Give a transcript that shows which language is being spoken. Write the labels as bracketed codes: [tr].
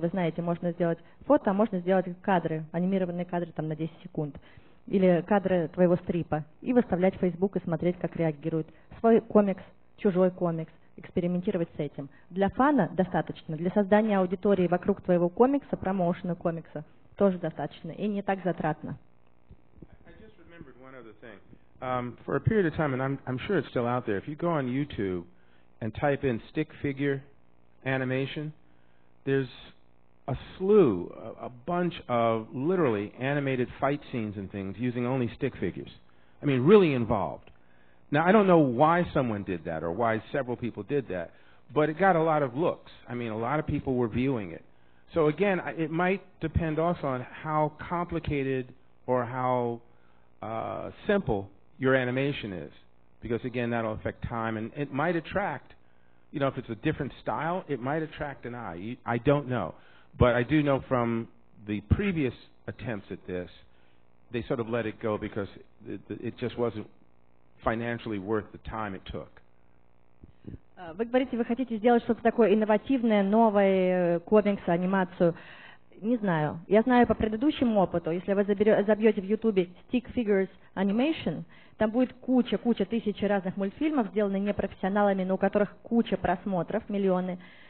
[ru] Вы знаете, можно сделать фото, а можно сделать кадры, анимированные кадры там на 10 секунд. Или кадры твоего стрипа. И выставлять в Facebook и смотреть, как реагирует свой комикс, чужой комикс, экспериментировать с этим. Для фана достаточно, для создания аудитории вокруг твоего комикса, промоушена комикса, тоже достаточно и не так затратно. [en] I just remembered one other thing. For a period of time, and I'm sure it's still out there, if you go on YouTube and type in stick figure animation, there's a slew, a bunch of literally animated fight scenes and things using only stick figures. I mean, really involved. Now, I don't know why someone did that or why several people did that, but it got a lot of looks. I mean, a lot of people were viewing it. So again, it might depend also on how complicated or how simple your animation is, because again, that'll affect time, and it might attract, you know, if it's a different style, it might attract an eye. I don't know, but I do know from the previous attempts at this, they sort of let it go because it just wasn't financially worth the time it took. [ru] Вы говорите, вы хотите сделать что-то такое инновативное, новое, комикс, анимацию. Не знаю. Я знаю по предыдущему опыту, если вы забьете в Ютубе Stick Figures Animation, там будет куча, тысячи разных мультфильмов, сделанных непрофессионалами, но у которых куча просмотров, миллионы.